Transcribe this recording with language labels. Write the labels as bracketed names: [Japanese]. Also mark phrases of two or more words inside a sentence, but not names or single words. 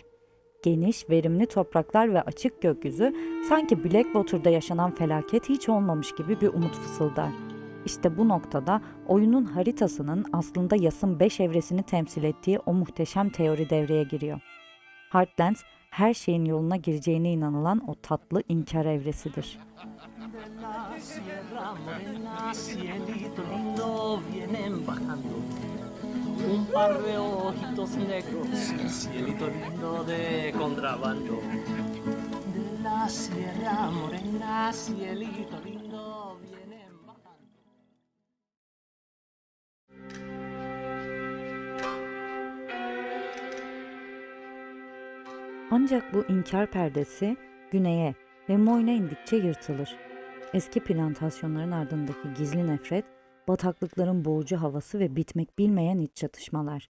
[Turkish] Geniş, verimli topraklar ve açık gökyüzü sanki Blackwater'da yaşanan felaket hiç olmamış gibi bir umut fısıldar. İşte bu noktada oyunun haritasının aslında Yas'ın 5 evresini temsil ettiği o muhteşem teori devreye giriyor. Heartlands, her şeyin yoluna gireceğine inanılan o tatlı inkar evresidir. [Spanish] Un par de ojitos negros, cielito lindo de contrabando. De la sierra morena, cielito lindo vienen bajando. [Turkish] Ancak bu inkar perdesi güneye ve Moyne indikçe yırtılır. Eski plantasyonların ardındaki gizli nefret, bataklıkların boğucu havası ve bitmek bilmeyen iç çatışmalar.